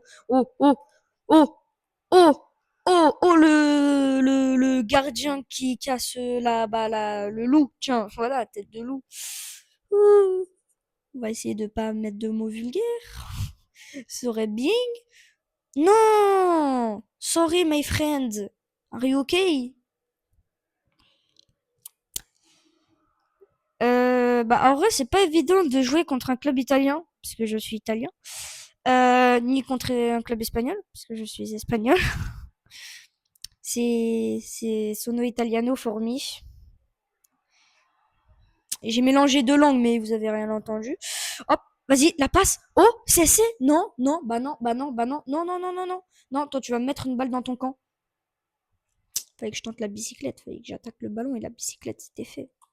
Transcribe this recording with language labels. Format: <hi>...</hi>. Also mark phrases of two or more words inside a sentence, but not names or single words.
<fr>Oh, oh, oh, oh, le gardien qui casse bah, le loup, tiens, voilà, tête de loup. Ouh. On va essayer de pas mettre de mots vulgaires. Serait bien. Non!</fr> <en>Sorry, my friend. Are you okay?</en> <fr>Bah, en vrai, c'est pas évident de jouer contre un club italien, parce que je suis italien, ni contre un club espagnol, parce que je suis espagnol.</fr> <it>C'est sono italiano</it> <en>for me.</en> <fr>Et j'ai mélangé deux langues, mais vous avez rien entendu. Hop, vas-y, la passe. Oh, c'est. Non, non, non. Non, toi, tu vas me mettre une balle dans ton camp. Fallait que je tente la bicyclette, fallait que j'attaque le ballon et la bicyclette, c'était fait.</fr>